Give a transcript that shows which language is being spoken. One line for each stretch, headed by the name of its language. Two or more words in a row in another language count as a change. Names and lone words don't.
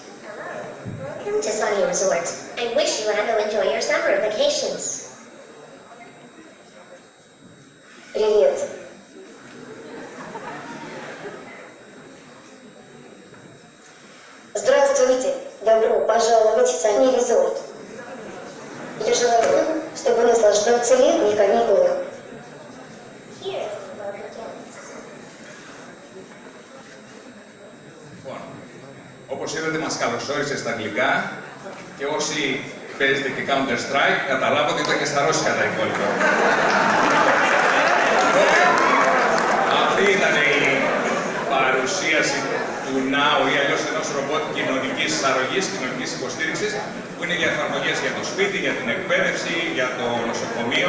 English: Welcome to Sunny Resort. I wish you had to enjoy your summer vacations.
Russian: Привет. Здравствуйте. Добро пожаловать в Sunny Resort. Я желаю вам, чтобы наслаждаться летних каникулах.
Greek: Λοιπόν, όπως είδατε μας καλωσόρισε στα αγγλικά και όσοι παίζετε και Counter Strike καταλάβατε ότι ήταν και στα ρώσικα τα υπόλοιπα. Οπότε, αυτή ήταν η παρουσίαση του NOW ή αλλιώς ενός ρομπότ κοινωνικής αρρωγής, κοινωνικής υποστήριξης, που είναι για εφαρμογές για το σπίτι, για την εκπαίδευση, για το νοσοκομείο.